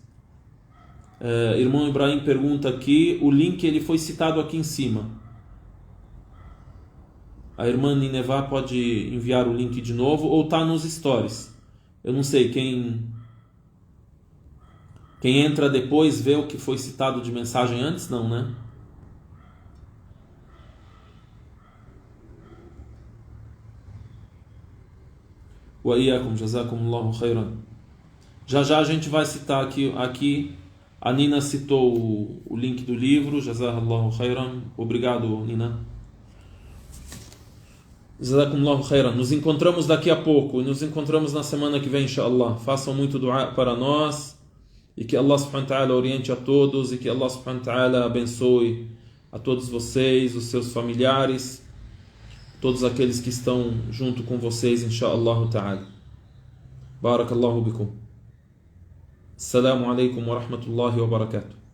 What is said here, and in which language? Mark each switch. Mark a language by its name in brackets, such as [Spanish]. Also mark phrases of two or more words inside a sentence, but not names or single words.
[Portuguese] Irmão Ibrahim pergunta aqui, o link ele foi citado aqui em cima. A irmã Nineveh pode enviar o link de novo ou está nos stories. Eu não sei, quem entra depois vê o que foi citado de mensagem antes, não, né? [Arabic] وإياكم، جزاكم الله خيرا. [Portuguese] Já a gente vai citar aqui a Nina citou o link do livro, [Arabic] جزاك الله خيرا. [Portuguese] Obrigado, Nina. [Arabic] جزاكم الله خيرا. [Portuguese] Nos encontramos daqui a pouco, nos encontramos na semana que vem, inshallah. Façam muito dua para nós. E que Allah [Arabic] سبحانه وتعالى [Portuguese] oriente a todos, e que Allah [Arabic] سبحانه وتعالى [Portuguese] abençoe a todos vocês, os seus familiares, todos aqueles que estão junto com vocês, [Arabic] إن شاء الله تعالى. بارك الله بكم. السلام عليكم ورحمة الله وبركاته.